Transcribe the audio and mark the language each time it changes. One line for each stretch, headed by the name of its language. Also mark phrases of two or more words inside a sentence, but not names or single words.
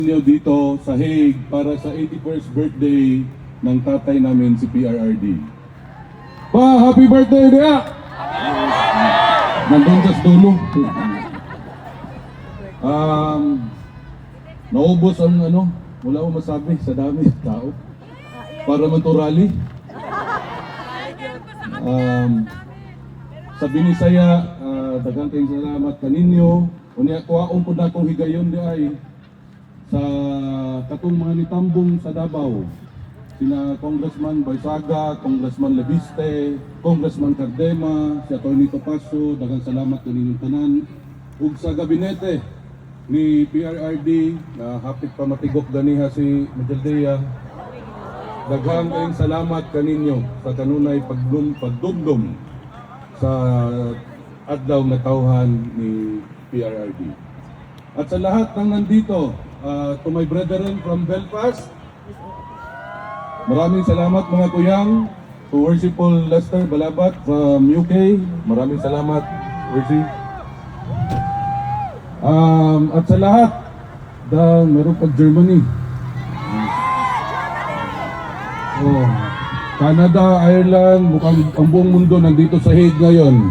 Filipino: Dito sa Hague para sa 81st birthday ng tatay namin si PRRD.
English: Happy birthday
Filipino: dia! Nandun sa dulo. Naubos ang wala akong masabi sa dami ng tao. Para man to rally.
Cebuano: Sa Binisaya, daghang kayong salamat kaninyo. Unya kuhaon po na akong higayon di ay sa katong mga nitambong sa Davao, sina Congressman Barsaga, Congressman Lebiste, Congressman Cardema, si Atty. Topacio, daghang salamat kaninyong tanan. Ug sa gabinete ni PRRD na hapit pa matigok ganiha si Medaldea, daghang kayong salamat kaninyo sa kanunay pagdumdum sa adlaw na tawhan ni PRRD.
Filipino: At sa lahat ng nandito,
English: to my brethren from Belfast,
Filipino: maraming salamat mga kuyang.
English: To Worshipful Lester Balabat from UK,
Filipino: maraming salamat, Worship. At sa lahat, meron pag Germany, Canada, Ireland, mukhang ang buong mundo nandito sa Hague ngayon.